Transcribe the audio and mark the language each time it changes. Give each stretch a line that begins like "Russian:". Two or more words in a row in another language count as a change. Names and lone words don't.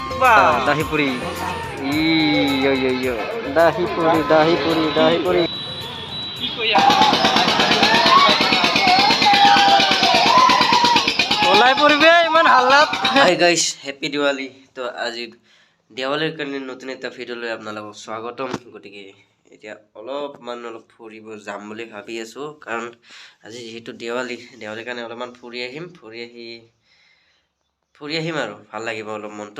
Hindi: dahi puri. Iyo iyo iyo. Dahi puri, dahi puri, dahi puri.
Assamese: ওলাই পড়বে ইমান হাল্লাত।
English: Hi guys, happy Diwali.
Assamese: তো আজি দেৱালীৰ কাৰণে নতুন এটা ভিডিঅ'লৈ আপোনালোকক স্বাগতম। গতিকে এতিয়া অলপ ফুৰিব যাম বুলি ভাবি আছো, কাৰণ আজি যেহেতু দেৱালীৰ কাৰণে অলপমান ফুৰি আহিম আৰু ভাল লাগিব অলপ মনটো।